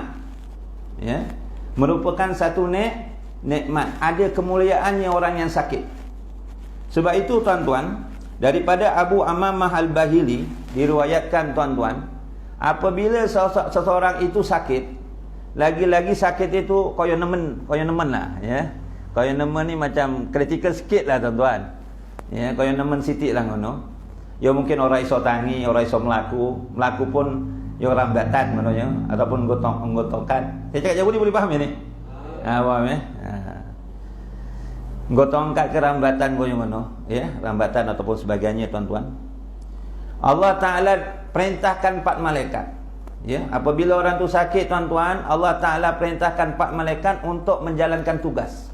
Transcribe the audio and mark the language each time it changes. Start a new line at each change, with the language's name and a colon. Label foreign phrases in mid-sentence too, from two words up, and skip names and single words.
Malay: Ya, merupakan satu nikmat. Ada kemuliaannya orang yang sakit. Sebab itu tuan-tuan, daripada Abu Amamah Al-Bahili diriwayatkan tuan-tuan, apabila seseorang itu sakit, lagi-lagi sakit itu
Javanese: koyo nemen
Malay: lah, ya.
Javanese: Koyo nemen
Malay: ni macam kritikal sikit lah tuan-tuan.
Javanese: Ya, koyo nemen sitik lah ngono.
Malay: Ya mungkin orang
Javanese: iso tangi,
Malay: orang
Javanese: iso melaku
Malay: pun ya rambatan menurutnya ataupun nggotokan. Saya cakap jauh ni boleh faham ya ni? Faham ya? Ngotongkat ke rambatan kau yang mana? Ya, rambatan ataupun sebagainya tuan-tuan. Allah Ta'ala perintahkan 4 malaikat. Ya, apabila orang tu sakit tuan-tuan, Allah Ta'ala perintahkan 4 malaikat untuk menjalankan tugas.